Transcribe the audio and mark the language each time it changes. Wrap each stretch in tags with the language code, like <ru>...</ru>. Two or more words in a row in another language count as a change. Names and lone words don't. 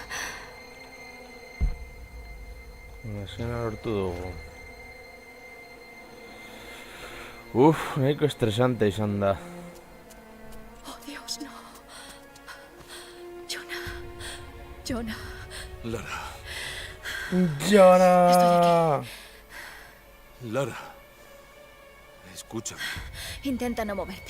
<eu>Escena lortu dugu. Nahiko estresante izan da.</eu> <es>Oh, Dios, no. Yuna. Yuna. Lara, ¡Llora! Lara. Escúchame. Intenta no moverte.</es>